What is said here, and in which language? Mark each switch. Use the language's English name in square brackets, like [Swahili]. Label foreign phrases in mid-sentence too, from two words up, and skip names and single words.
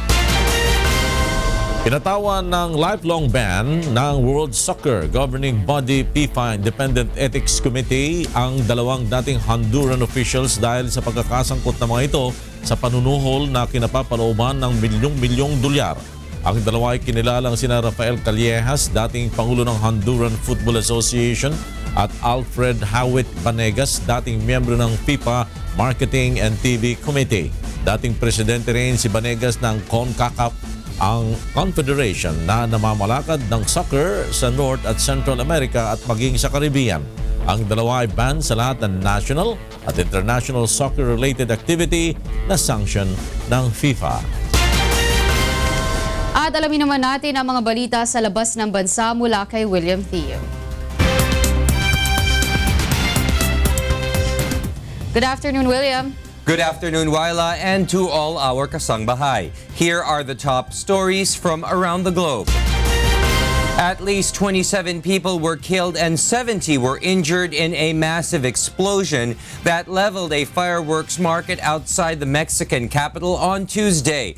[Filipino] Pinatawan ng lifelong ban ng World Soccer Governing Body FIFA Independent Ethics Committee ang 2 dating [English] Honduran officials [Filipino] dahil sa pagkakasangkot ng mga ito sa panunuhol na kinapapalooban ng milyong-milyong dolyar. Ang 2 ay kinilalang sina Rafael Callejas, dating Pangulo ng Honduran Football Association, at Alfred Howitt Banegas, dating miyembro ng FIFA Marketing and TV Committee. Dating presidente rin si Banegas ng CONCACAF, ang confederation na namamalakad ng soccer sa North at Central America at maging sa Caribbean. Ang 2 ay ban sa lahat ng national at international [English] soccer-related activity [Filipino] na sanction ng FIFA. At alamin naman natin ang mga balita sa labas ng bansa mula kay William Theo. [English] Good afternoon, William. Good afternoon, Wyla, and to all our kasangbahay. Here are the top stories from around the globe. At least 27 people were killed and 70 were injured in a massive explosion that leveled a fireworks market outside the Mexican capital on Tuesday.